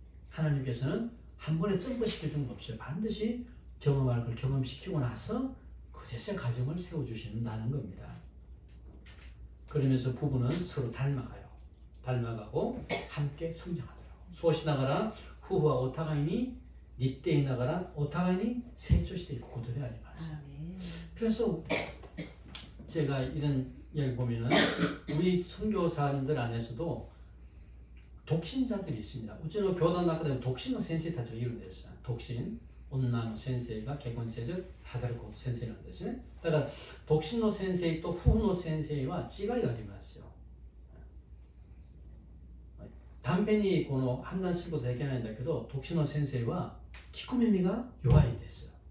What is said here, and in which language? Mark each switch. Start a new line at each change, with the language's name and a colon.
Korean: 하나님께서는 한 번에 점프시켜주는 거 없어요. 반드시 경험할 걸 경험시키고 나서 그제서 가정을 세워주신다는 겁니다. 그러면서 부부는 서로 닮아가고 함께 성장하더라고.
Japanese: そうしながら夫婦はお互いに立っていながらお互いに成長していくことであります。
Korean: 그래서 제가 이런 예를 보면은 우리 선교사님들 안에서도 독신자들이 있습니다. 우리는 교단 나가면
Japanese: 독신의先生たちがいるんです。独身女の先生が結婚せず働く先生なんですね。だから独身の先生と夫婦の先生は違いがありますよ。短編にこの判断することはできないんだけど、独身の先生は聞く耳が弱いんです。